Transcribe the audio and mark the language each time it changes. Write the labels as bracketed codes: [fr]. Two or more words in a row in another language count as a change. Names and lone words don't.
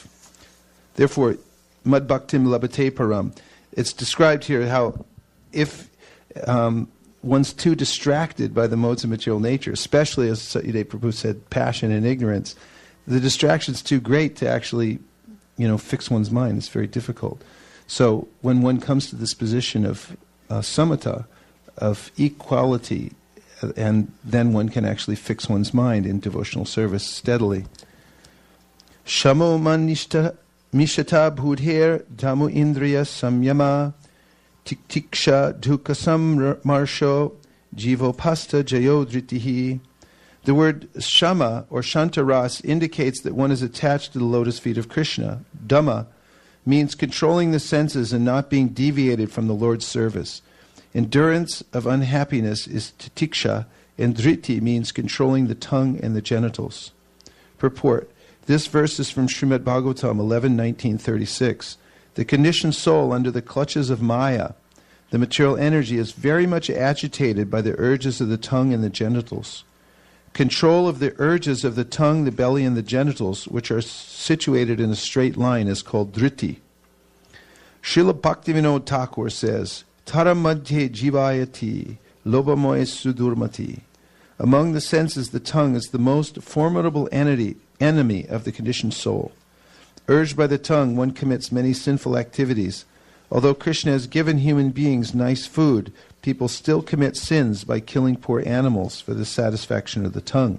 [en] Therefore, [sa] मद् भक्तिं लभते परम्, [en] it's described here how if one's too distracted by the modes of material nature, especially as Satyadeva Prabhu said, passion and ignorance, the distraction's too great to actually fix one's mind. It's very difficult. So when one comes to this position of samatha, of equality, and then one can actually fix one's mind in devotional service steadily. [sa] शमो मनिष्ठा मिशता बुद्धेर् दमु इन्द्रिय संयम तिक्तिक्षा दुखसम् मर्षो जिवोपस्त जयोद्रितिहि. [en] The word shama or shantaras indicates that one is attached to the lotus feet of Krishna. Dhamma means controlling the senses and not being deviated from the Lord's service. Endurance of unhappiness is titiksha, and driti means controlling the tongue and the genitals. Purport. This verse is from Srimad Bhagavatam 11:19-36. The conditioned soul under the clutches of Maya, the material energy, is very much agitated by the urges of the tongue and the genitals. Control of the urges of the tongue, the belly, and the genitals, which are situated in a straight line, is called driti. Srila Bhaktivinoda Thakur says, [bn] তার মধ্যে জিভায়তি, লোবময় সুদুর্মতি. [en] Among the senses, the tongue is the most formidable enemy of the conditioned soul. Urged by the tongue, one commits many sinful activities. Although Krishna has given human beings nice food, people still commit sins by killing poor animals for the satisfaction of the tongue.